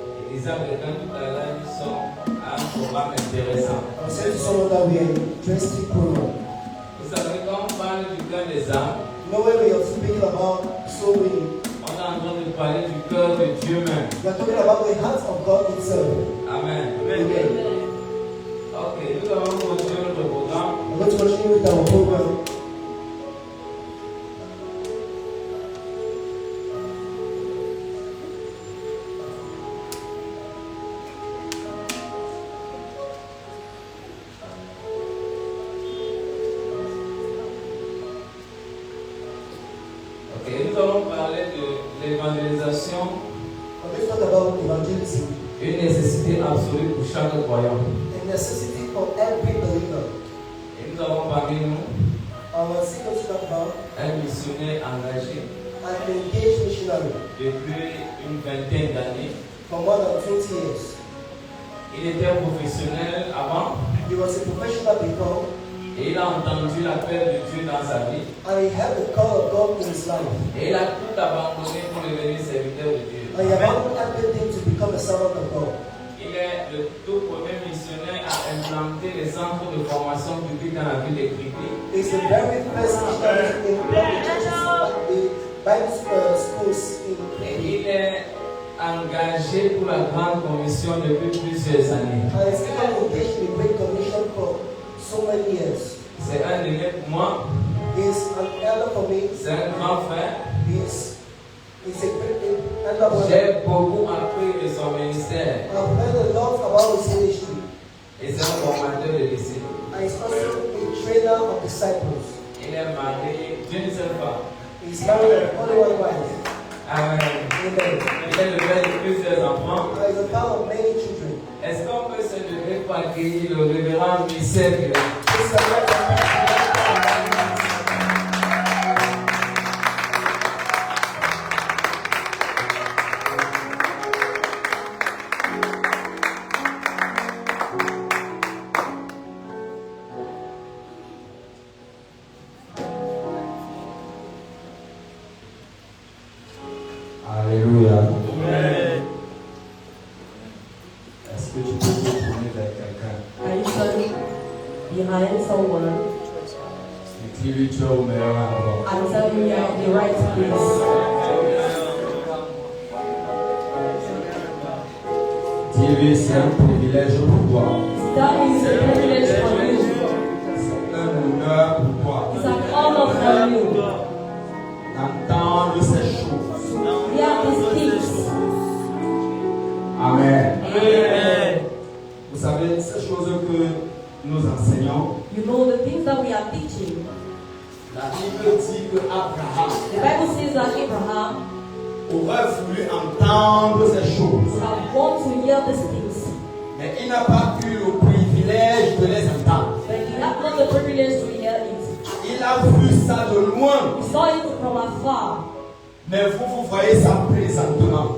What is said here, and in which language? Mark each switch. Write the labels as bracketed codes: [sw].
[fr] Il disait à quelqu'un tout à l'heure, nous sommes à un programme intéressant. [en] I said to someone that we are in interesting program. [fr] Vous savez, quand on parle du cœur des âmes, [en] You know, when we are speaking about soul winning, [fr] on est en train de parler du cœur de Dieu même. [en] we are talking about the heart of God itself. [fr] Amen. [en] Amen. [fr] Ok, nous allons continuer notre programme. [en] I'm going to continue with our program. [fr] Ok, nous allons parler de l'évangélisation, [en] Let's talk about evangelism, [fr] une nécessité absolue pour chaque croyant. [en] a necessity for every believer. [fr] Et nous avons parmi nous [en] Our second talk about [fr] un missionnaire engagé [en] an engaged missionary [fr] depuis une vingtaine d'années. [en] for more than 20 years. [fr] Il était professionnel avant [en] He was a professional before, [fr] et il a entendu l'appel de Dieu dans sa vie. [en] and he had the call of God in his life. [fr] Et il a tout abandonné pour devenir serviteur de Dieu. [en] And he abandoned everything to become a servant of God. [fr] Il est le tout premier missionnaire à implanter les centres de formation biblique dans la ville de Kripi. [en] He's the very first missionary in the Bible schools in [fr] Et il est engagé pour la grande commission depuis plusieurs années. [en] And he's become engaged in the Great Commission for so many years. [fr] C'est un aîné pour moi, [en] He's an elder for me. [fr] c'est un grand frère. [en] He's a great elder brother. [fr] J'ai beaucoup appris de son ministère [en] I've learned a lot about his ministry. [fr] et c'est un formateur de disciples. [en] And he's also a trainer of disciples. [fr] Il est marié d'une seule femme. [en] He's married only one wife. [fr] Amen. [en] Amen. [fr] Il est le père de plusieurs enfants. [en] And he's a father of many children. [fr] Est-ce qu'on peut se lever pour accueillir le révérend Michel Gray? [en] He's a [fr] Alléluia. Est-ce que tu peux te tourner vers quelqu'un [en] Are you turning behind someone [fr] et dis-lui tu es au meilleur endroit? [en] and tell him you're at the right place? [fr] Dis-lui c'est un privilège pour toi. [en] That is a privilege for you. [fr] C'est un honneur pour toi [en] It's an honor for you. [fr] d'entendre ces choses. [en] Hear these things. [fr] Amen. [en] Amen. [fr] Vous savez, ces choses que nous enseignons, [en] You know the things that we are teaching. [fr] la Bible dit que Abraham [en] The Bible says that Abraham [fr] aurait voulu entendre ces choses, [en] would have want to hear these things, [fr] mais il n'a pas eu le privilège de les entendre. [en] but he had not the privilege to hear it. [fr] Il a vu ça de loin, [en] He saw it from afar, [fr] mais vous voyez ça présentement.